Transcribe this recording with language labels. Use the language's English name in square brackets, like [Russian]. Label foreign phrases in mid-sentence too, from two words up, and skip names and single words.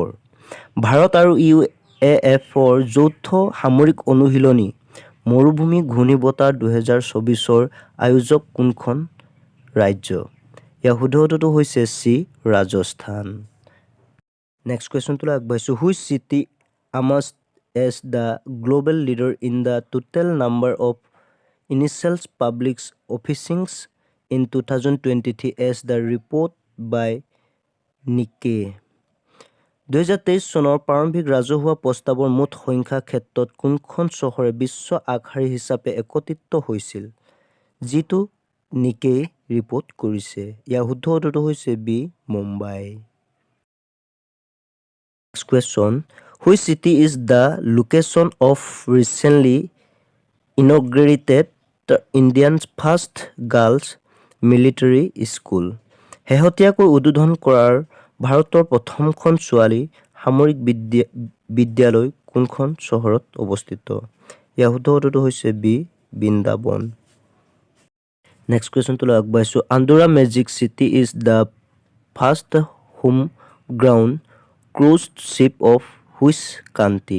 [Assamese] ভাৰত আৰু UAFৰ যৌথ সামৰিক অনুশীলনী মৰুভূমি ঘূৰ্ণীবতাহ 2024ৰ আয়োজক কোনখন ৰাজ্য? ইয়াৰ শুদ্ধটো হৈছে চি ৰাজস্থান। [English] next question [Assamese] আগবাঢ়িছোঁ। [English] which city emerged as the global leader in the total number of initial public officings in 2023 as the report by Nikkei? [Assamese] 2023 চনৰ প্ৰাৰম্ভিক ৰাজহুৱা প্ৰস্তাৱৰ মুঠ সংখ্যাৰ ক্ষেত্ৰত কোনখন চহৰে বিশ্ব আগশাৰী হিচাপে একত্ৰিত হৈছিল যিটো নিকেই ৰিপৰ্ট কৰিছে? ইয়াৰ শুদ্ধটো হৈছে বি মুম্বাই। [English] next question. Which city is the location of recently inaugurated India's first girls military school? [Assamese] শেহতীয়াকৈ উদ্বোধন কৰাৰ ভাৰতৰ প্ৰথমখন ছোৱালী সামৰিক বিদ্যালয় কোনখন চহৰত অৱস্থিত? ইয়াৰ শুদ্ধটো হৈছে বি বৃন্দাবন। [English] next question [Assamese] আগবাঢ়িছোঁ। [English] Andora Magic City is the first home ground cruise ship of which country?